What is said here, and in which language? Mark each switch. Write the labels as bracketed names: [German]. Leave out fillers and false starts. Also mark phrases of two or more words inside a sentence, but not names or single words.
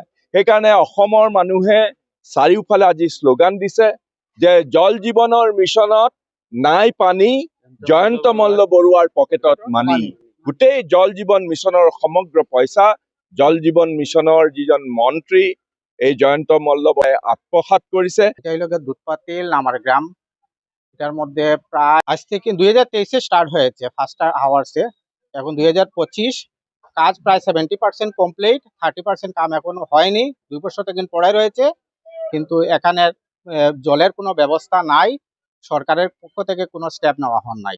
[Assamese] সেইকাৰণে অসমৰ মানুহে চাৰিওফালে আজি শ্লোগান দিছে যে জল জীৱনৰ মিছনত নাই পানী, জয়ন্ত মল্ল বৰুৱাৰ পকেটত মানি। গোটেই জল জীৱন মিছনৰ সমগ্ৰ পইচা জল জীৱন মিছনৰ যিজন মন্ত্ৰী এই জয়ন্ত মল্ল বৰুৱাই আত্মসাৎ কৰিছে। [Bangla] এটা হলো দুধপাতিল আমার গ্রাম, এটার মধ্যে প্রায় আজ থেকে 2023-এ স্টার্ট হয়েছে [English] first hours, [Bangla] এখন 2025 কাজ প্রায় 70% কমপ্লিট, 30% কাম এখনো হয়নি, 2 বছর থেকে পড়ে রয়েছে। কিন্তু এখানে জলের কোনো ব্যবস্থা নাই, সরকারের পক্ষ থেকে কোনো স্টেপ নেওয়া হন নাই।